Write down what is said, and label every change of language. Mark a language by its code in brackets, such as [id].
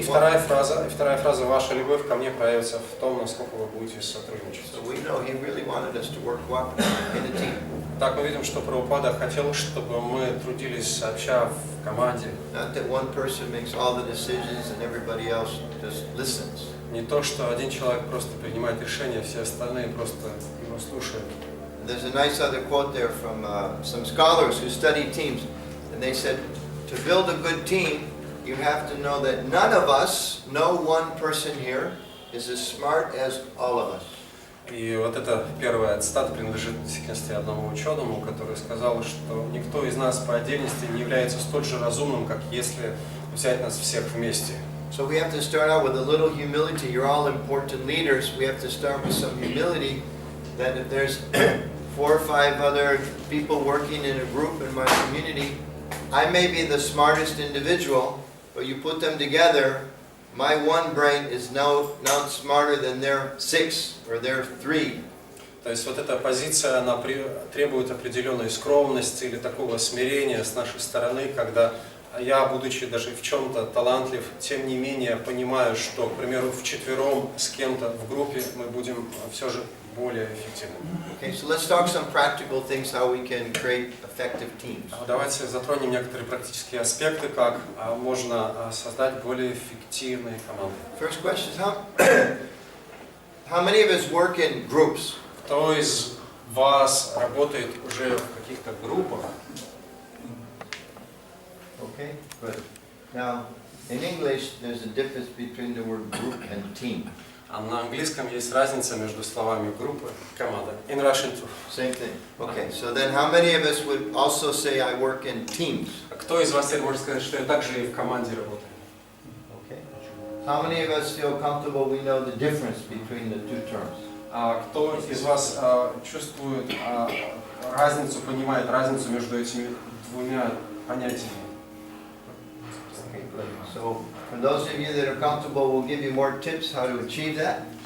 [ru] И вторая фраза, ваша любовь ко мне проявится в том, насколько вы будете сотрудничать. [en] So we know he really wanted us to work cooperatively in a team. [ru] Так мы видим, что Прабхупада хотел, чтобы мы трудились сообща в команде. [en] Not that one person makes all the decisions and everybody else just listens. [ru] Не то, что один человек просто принимает решения, все остальные просто его слушают. [en] There's a nice other quote there from some scholars who study teams, and they said, to build a good team, you have to know that none of us, no one person here, is as smart as all of us. [ru] И вот эта первая цитата принадлежит в действительности одному ученому, который сказал, что никто из нас по отдельности не является столь же разумным, как если взять нас всех вместе. [en] So we have to start out with a little humility. You're all important leaders. We have to start with some humility that if there's 4 or 5 other people working in a group in my community, I may be the smartest individual, but you put them together, my one brain is now smarter than their 6 or their 3. [ru] То есть вот эта позиция, она требует определенной скромности или такого смирения с нашей стороны, когда я, будучи даже в чем-то талантлив, тем не менее понимаю, что, к примеру, вчетвером с кем-то в группе мы будем все же более эффективны. [en] Okay, so let's talk some practical things how we can create effective teams. [ru] Давайте затронем некоторые практические аспекты, как можно создать более эффективные команды. [en] First question is how many of us work in groups? [ru] Кто из вас работает уже в каких-то группах? [en] Okay, good. Now, in English, there's a difference between the word group and team. [ru] А на английском есть разница между словами группа и команда. [en] In Russian too. Same thing. Okay, so then how many of us would also say I work in teams? [ru] Кто из вас может сказать, что я также и в команде работаю? [en] Okay. How many of us feel comfortable we know the difference between the two terms? [ru] Кто из вас чувствует разницу, понимает разницу между этими двумя понятиями? [en] Okay, good. So, for those of you that are comfortable, we'll give you more tips how to achieve that.